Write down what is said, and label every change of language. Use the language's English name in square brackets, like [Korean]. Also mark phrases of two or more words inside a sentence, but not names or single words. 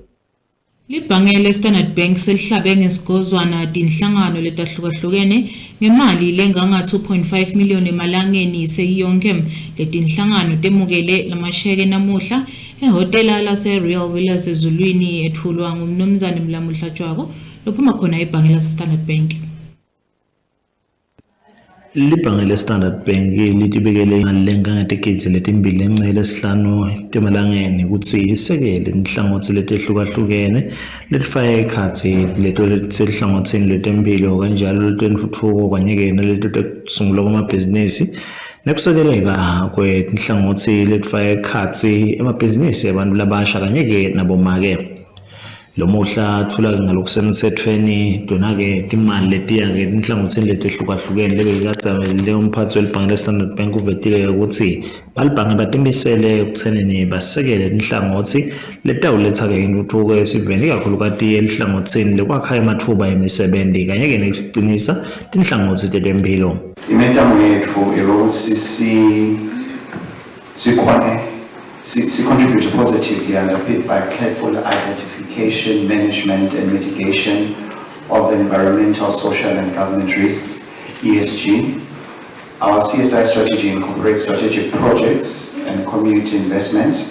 [Swati] Libhange le-Standard Bank selihlabe ngesikozwana tinhlangano letahlukahlukene ngemali lenganga 2.5 million emalangeni seyonke. Letinhlangano temukele lamasheke namuhla ehotela lase-Real Villas ezulwini ethulwa ngumnumzane Mlamuhlatshwako lophuma khona ibhange lase-Standard Bank. Libhange le-Standard Bank litibekele ngale tiketsi letimbili encele esihlanu temalangeni ukuthi isekele inhlangothi letehlukahlukene letifaya ekhatsi leto lesihlangothini letempilo kanjalo letentfutfuko kanye naleto tekusungulwa kwamabhizinisi nekusekeleka kwenhlangothi letifaya ekhatsi emabhizinisi abantu labasha kanye nabomake. Lomuhla athula ngalokusemthethweni dona-ke timali letiya-ke inhlangothini letehlukahlukene lebekadzamelele umphathi welibhange le-Standard Bank uvetile ukuthi balibhange batimisele ekuthenini basekele inhlangothi letawuletha-ke intuthuko esiveni ikakhulukati elihlangothini lekwakha amathuba emisebenzi kanye-ke nekuqinisa tinhlangothi tetempilo. Imitamo yethu yokuthi sikhone [English] contribute positively underpinned by careful identification, management and mitigation of environmental, social and government risks, ESG. Our CSI strategy incorporates strategic projects and community investments.